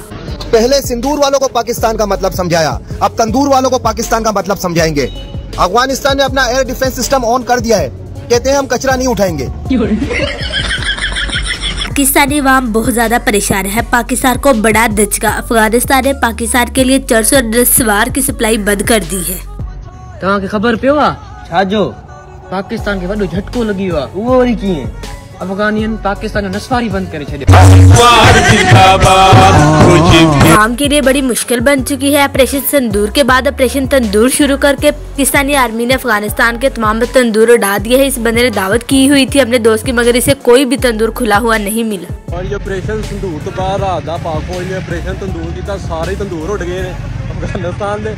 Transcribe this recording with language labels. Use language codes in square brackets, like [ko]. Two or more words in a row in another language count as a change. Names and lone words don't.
[hi] पहले सिंदूर वालों को पाकिस्तान का मतलब समझाया, अब तंदूर वालों को पाकिस्तान का मतलब समझाएंगे। अफगानिस्तान ने अपना एयर डिफेंस सिस्टम ऑन कर दिया है, कहते हैं हम कचरा नहीं उठाएंगे। पाकिस्तानी अवाम बहुत ज्यादा परेशान है। पाकिस्तान को बड़ा धचका, अफगानिस्तान ने पाकिस्तान के लिए चरस और नस्वार की सप्लाई बंद कर दी है। [sd] तव्हां खे खबर पियो आहे छाजो पाकिस्तान के वॾो झटको लगी हुआ, वो वरी कीअं अफगानियन पाकिस्तान ने नस्वारी बंद करे छॾियो। [hi] काम के लिए बड़ी मुश्किल बन चुकी है। ऑपरेशन संदूर के बाद ऑपरेशन तंदूर शुरू करके पाकिस्तानी आर्मी ने अफगानिस्तान के तमाम तंदूर उड़ा दिए हैं। इस बंदे ने दावत की हुई थी अपने दोस्त की, मगर इसे कोई भी तंदूर खुला हुआ नहीं मिला। और ये ऑपरेशन संदूर तो बाद [pa] रात दा [hi] पाक फौज ने ऑपरेशन तंदूर किया, सारे तंदूर उड़ गए अफगानिस्तान दे।